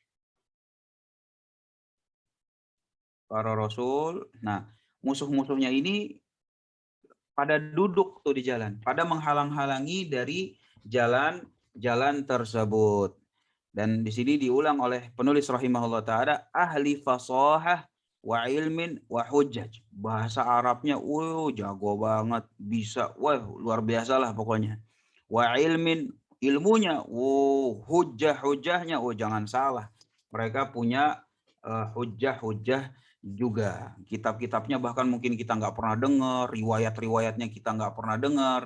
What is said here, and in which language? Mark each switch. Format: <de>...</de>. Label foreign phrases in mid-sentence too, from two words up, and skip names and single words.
<id>Nah, musuh-musuhnya ini pada duduk tuh di jalan, pada menghalang-halangi dari jalan tersebut. Dan di sini diulang oleh penulis</id> <ar>رحمه الله تعالى, أهل فصاحة وعلم وحجاج.</ar> <id>Bahasa Arabnya, jago banget, bisa, luar biasa lah pokoknya.</id> <ar>وعلم,</ar> <id>ilmunya, hujjah-hujjahnya, jangan salah. Mereka punya hujjah-hujjah juga. Kitab-kitabnya bahkan mungkin kita nggak pernah dengar, riwayat-riwayatnya kita nggak pernah dengar.</id>